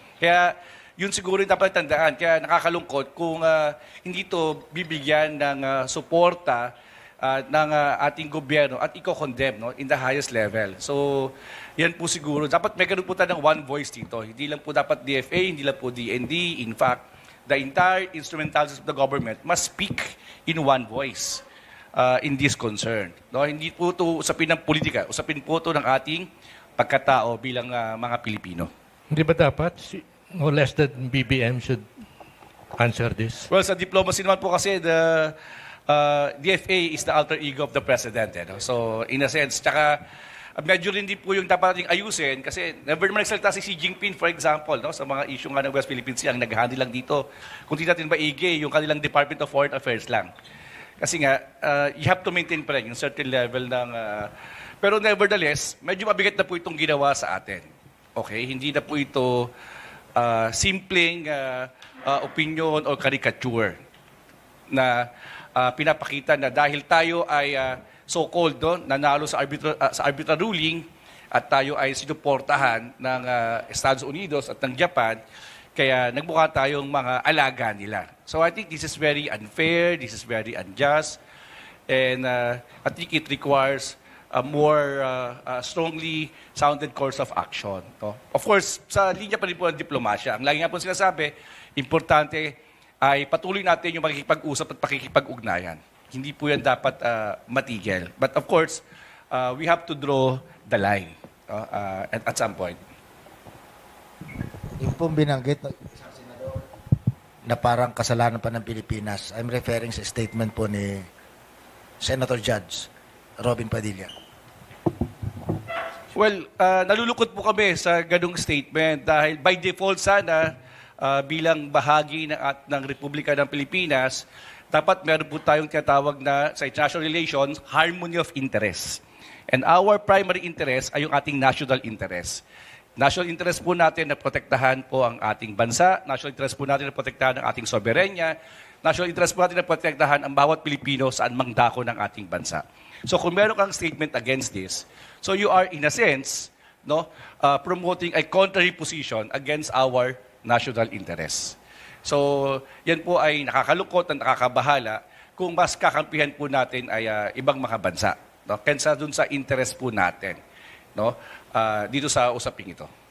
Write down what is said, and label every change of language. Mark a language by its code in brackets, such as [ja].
[tl] Kaya yun siguro yung dapat tandaan. Kaya nakakalungkot kung hindi ito bibigyan ng suporta ng ating gobyerno at i-condemn, no, [en] in the highest level. [tl] So, yan po siguro. Dapat may ganun po tayo ng [en] one voice [tl] dito. Hindi lang po dapat DFA, hindi lang po DND. [en] In fact, the entire instrumentalities of the government must speak in one voice in this concern. [tl] No, hindi po ito usapin ng politika. Usapin po ito ng ating pagkatao bilang mga Pilipino. Hindi ba dapat [en] no less than BBM should answer this? Well, sa diplomacy [tl] naman po kasi, [en] the DFA is the alter ego of the president. No? [tl] So, [en] in a sense, [tl] tsaka medyo rin din po yung dapat nating ayusin kasi never naman nagsalita si Xi Jinping, [en] for example, [tl] no? Sa mga issue nga ng West Philippine Sea, ang nag-handle lang dito. Kung di natin maigi, yung kanilang Department of Foreign Affairs lang. Kasi nga, [en] you have to maintain [tl] pa rin yung [en] certain level [tl] ng... pero nevertheless, medyo mabigat na po itong ginawa sa atin. Okay? Hindi na po ito simpleng opinion or caricature na pinapakita na dahil tayo ay so-called, no, nanalo sa arbitral ruling at tayo ay sinuportahan ng Estados Unidos at ng Japan, kaya nagmukha tayong mga alaga nila. [en] So I think this is very unfair, this is very unjust, and I think it requires a more strongly sounded course of action. No? [tl] Of course, sa linya pa rin po ng diplomasya, ang lagi nga po sinasabi, importante ay patuloy natin yung pakikipag-usap at pakikipag-ugnayan. Hindi po yan dapat matigil. [en] But of course, we have to draw the line at some point. [tl] Yung pong binanggit na parang kasalanan pa ng Pilipinas, [en] I'm referring [tl] sa statement po ni Senator Judge Robin Padilla. Well, nalulukot po kami sa ganung statement dahil [en] by default [tl] sana bilang bahagi ng Republika ng Pilipinas, dapat meron po tayong tinatawag na sa international relations, [en] harmony of interest. And our primary interest [tl] ay yung ating national interest. National interest po natin na protektahan po ang ating bansa, national interest po natin na protektahan ang ating soberenya, national interest po natin na protektahan ang bawat Pilipino saan mang dako ng ating bansa. [en] So kung meron kang statement against this, so you are in a sense, no, promoting a contrary position against our national interest. [tl] So, yan po ay nakakalungkot at nakakabahala kung mas kakampihan po natin ay ibang mga bansa. No? Kaysa dun sa interest po natin, no? Dito sa usaping ito.